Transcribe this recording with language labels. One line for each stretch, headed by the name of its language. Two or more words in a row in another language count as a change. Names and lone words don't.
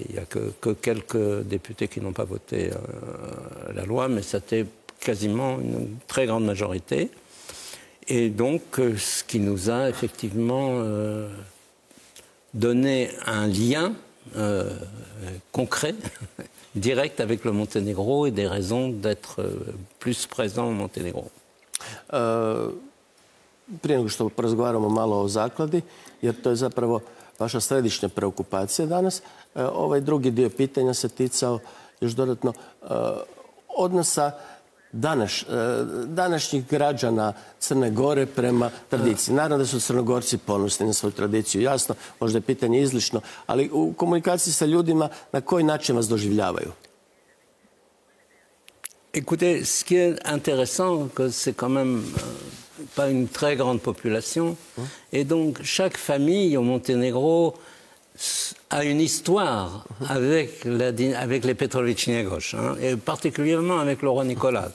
French: Il n'y a que quelques députés qui n'ont pas voté la loi, mais c'était quasiment une très grande majorité. Et donc, ce qui nous a effectivement donné un lien concret, direct avec le Monténégro et des raisons d'être plus présent au Monténégro.
Croatian: Prije nego što porazgovaramo malo o zakladi, jer to je zapravo vaša središnja preokupacija danas, ovaj drugi dio pitanja se ticao još dodatno odnosa današnjih građana Crne Gore prema tradiciji. Naravno da su Crnogorci ponosni na svoju tradiciju, jasno, možda je pitanje izlišno, ali u komunikaciji sa ljudima na koji način vas doživljavaju?
French: Écoutez, ce qui est intéressant, c'est quand même pas une très grande population, et donc chaque famille au Monténégro a une histoire avec les Petrović-Njegoš, et particulièrement avec le roi Nicolas.